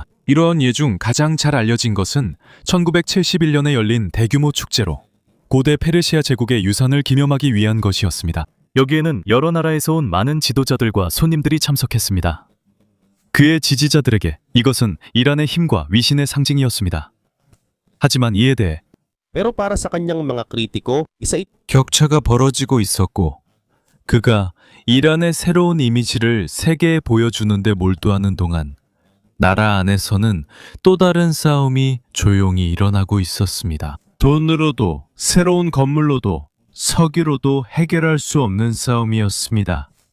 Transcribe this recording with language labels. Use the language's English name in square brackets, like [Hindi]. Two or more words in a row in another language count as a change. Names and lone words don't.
[Korean] 이러한 예 중 가장 잘 알려진 것은 1971년에 열린 대규모 축제로 고대 페르시아 제국의 유산을 기념하기 위한 것이었습니다. 여기에는 여러 나라에서 온 많은 지도자들과 손님들이 참석했습니다. 그의 지지자들에게 이것은 이란의 힘과 위신의 상징이었습니다. 하지만 이에 대해 [Filipino] Pero para sa kanyang mga kritiko, [Korean] 격차가 벌어지고 있었고 그가 이란의 새로운 이미지를 세계에 보여주는 데 몰두하는 동안 나라 안에서는 또 다른 싸움이 조용히 일어나고 있었습니다. 돈으로도 새로운 건물로도 석유로도 해결할 수 없는 싸움이었습니다.